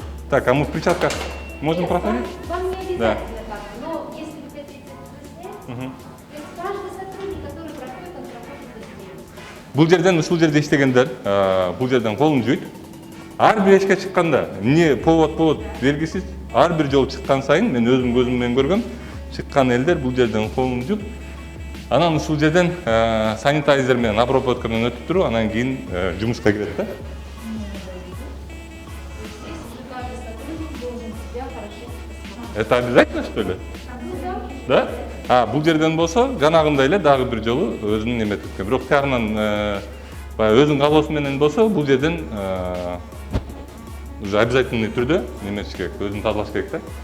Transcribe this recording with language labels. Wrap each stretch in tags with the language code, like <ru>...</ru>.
<ru>Так, а мы в перчатках можем проходить? Вам не обязательно Да. так, но если вы хотите снять, то есть каждый сотрудник, который проходит, он проходит быстрее.</ru> <ky>Бул жерден ушул жерде иштегендер, бул жерден колун жуйт. Ар бир эшикке чыкканда, эмне повод белгисиз, ар бир жолу чыккан сайын мен өзүм көзүм менен көргөм, чыккан элдер бул жерден колун жууп, анан ушул жерден санитайзер менен обработкадан өтүп туруп, анан кийин жумушка кирет да.</ky> <ru>Здесь уже каждый сотрудник должен себя хорошо посмотреть. Это обязательно, что ли? Ну да. Да?</ru> <ky>Бул жерден болсо, жанагындай эле дагы бир жолу өзүнүн неметип кеткен. Бирок тиягынан өзүнүн каалоосу менен болсо, бул жерден уже обязательный түрдө неметиш керек, өзүн тазалаш керек да.</ky>